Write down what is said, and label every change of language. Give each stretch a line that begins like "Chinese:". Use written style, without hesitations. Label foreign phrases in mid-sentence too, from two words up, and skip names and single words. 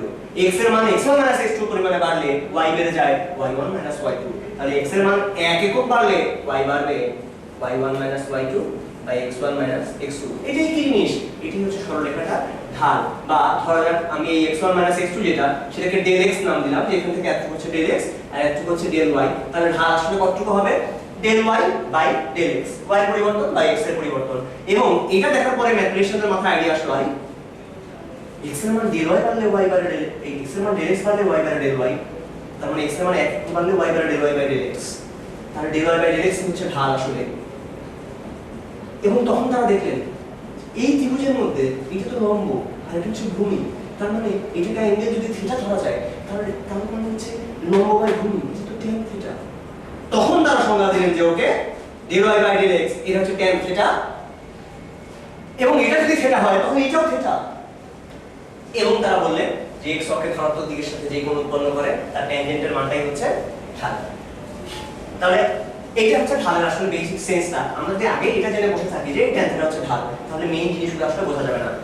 Bangla: x এর মান x1 x2 পরিমাণে বাড়লে y বেড়ে যায় y1 y2। তাহলে x এর মান 1 একক বাড়লে y বাড়বে y1 y2 বাই x1 x2। এটাই কি জিনিস? এটাই হচ্ছে সরলরেখাটা ঢাল। বা ধরা যাক আমি এই x1 x2 যেটা সেটাকে del x নাম দিলাম, যে এখান থেকে এতটুকু হচ্ছে del x আর এতটুকু হচ্ছে del y। তাহলে ঢাল আসলে কতটুকু হবে? del y বাই del x, y পরিবর্তন বাই x এর পরিবর্তন। এবং এটা দেখার পরে ম্যাথমেটিশিয়ানদের মাথায় আইডিয়া আসলো ভাই x এর মান del y বাড়লে y বাড়ে del x এর মান del x বাড়লে y বাড়ে del y, তার মানে x এর মান 1 বাড়লে y বাড়ে del y বাই del x। তাহলে del y বাই del x হচ্ছে ঢাল আসলে। এবং তখন তারা দেখলেন এই ত্রিভুজের মধ্যে এটা তো লম্ব আর এটা হচ্ছে ভূমি, তার মানে এটাকে অ্যাঙ্গেল যদি থিটা ধরা যায় তাহলে তার মানে হচ্ছে লম্ব বাই ভূমি, এটা তো tan থিটা। তখন তারা সংজ্ঞা দিলেন যে ওকে del y বাই del x এটা হচ্ছে tan থিটা, এবং এটা যদি থিটা হয় তখন এটাও থিটা। এবং তারা বললেন যে x অক্ষের ধনাত্মক দিকের সাথে যে কোণ উৎপন্ন করে তার ট্যানজেন্টের মানটাই হচ্ছে ঢাল। তাহলে এইটা হচ্ছে ঢালের আসলে
English: basic sense.
Bangla: আমরা যদি আগে এটা জেনে বসে থাকি যে tan থিটা হচ্ছে ঢাল, তাহলে মেইন জিনিসগুলো আসলে বোঝা যাবে না।